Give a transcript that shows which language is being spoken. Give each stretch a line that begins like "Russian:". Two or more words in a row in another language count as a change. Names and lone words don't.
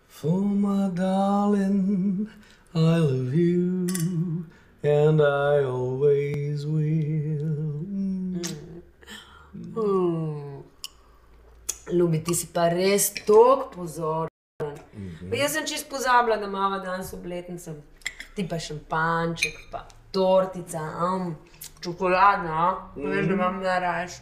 English: For my darling, I love you, and I always will.
Slovenian: Ljubi, ti si pa res toliko pozoren. Pa jaz sem čisto pozabila, da imava danes obletnico. Ti pa šampanček, pa tortica, čokoladna, veš, da imam najrajš.